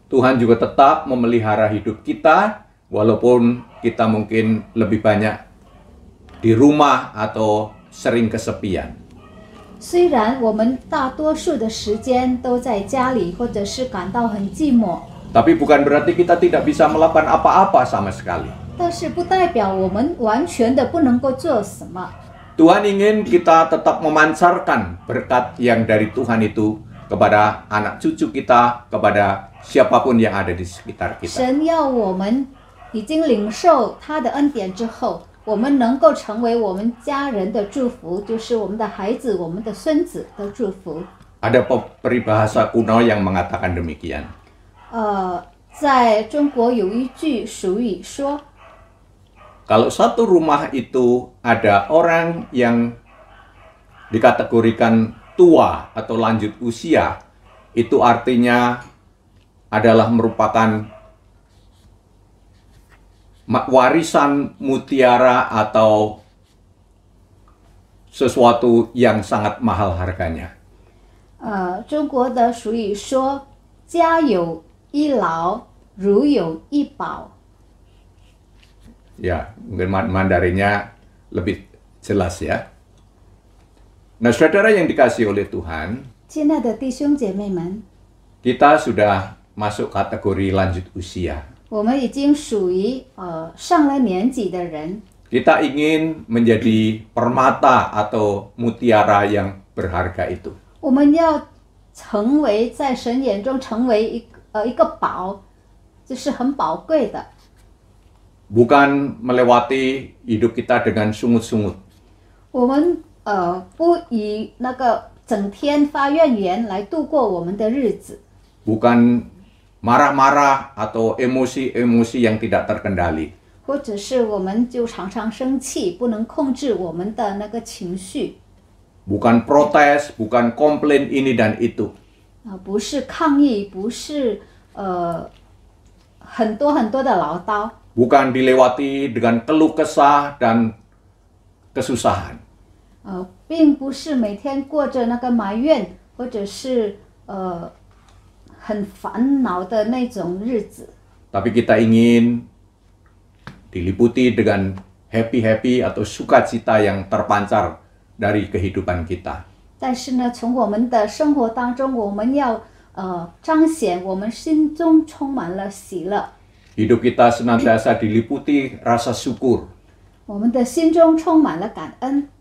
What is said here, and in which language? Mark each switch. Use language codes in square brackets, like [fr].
[id] Tuhan juga tetap memelihara hidup kita walaupun kita mungkin lebih banyak di rumah atau sering kesepian. [zh] 虽然我们大多数的时间都在家里，或者是感到很寂寞， [id] Tapi bukan berarti kita tidak bisa melakukan apa-apa sama sekali. [zh] 但是不代表我们完全的不能够做什么。 [id] Tuhan ingin kita tetap memancarkan berkat yang dari Tuhan itu kepada anak cucu kita, kepada siapapun yang ada di sekitar kita. [zh] 神要我们已经领受他的恩典之后，我们能够成为我们家人的祝福，就是我们的孩子、我们的孙子的祝福。 [id] Ada peribahasa kuno yang mengatakan demikian. [zh] 在中国有一句俗语说， [id] Kalau satu rumah itu ada orang yang dikategorikan tua atau lanjut usia, itu artinya adalah merupakan warisan mutiara atau sesuatu yang sangat mahal harganya. [zh] 中国的俗语说，家有一老，如有一宝。 [id] Ya, mungkin Mandarinnya lebih jelas ya. Nah, saudara yang dikasihi oleh Tuhan, [zh] 亲爱的弟兄姐妹们， [id] kita sudah masuk kategori lanjut usia. [zh] 我们已经属于上了年纪的人。 [id] Kita ingin menjadi permata atau mutiara yang berharga itu. [zh] 我们要成为在神眼中成为一个宝，就是很宝贵的。 [id] Bukan melewati hidup kita dengan sungut-sungut. [zh] 我们不以那个整天发怨言来度过我们的日子， [id] Bukan marah-marah atau emosi-emosi yang tidak terkendali. [zh] 或者是我们就常常生气，不能控制我们的那个情绪。 [id] Bukan protes, bukan komplain ini dan itu. [zh] 不是抗议，不是很多的唠叨。 [id] Bukan dilewati dengan keluh kesah dan kesusahan. [zh] 并不是每天过着那个埋怨，或者是很烦恼的那种日子。 [id] Tapi kita ingin diliputi dengan happy-happy atau sukacita yang terpancar dari kehidupan kita. [zh] 但是呢，从我们的生活当中，我们要彰显我们心中充满了喜乐。 [id] Hidup kita senantiasa diliputi rasa syukur. [zh] 我们的心中充满了感恩。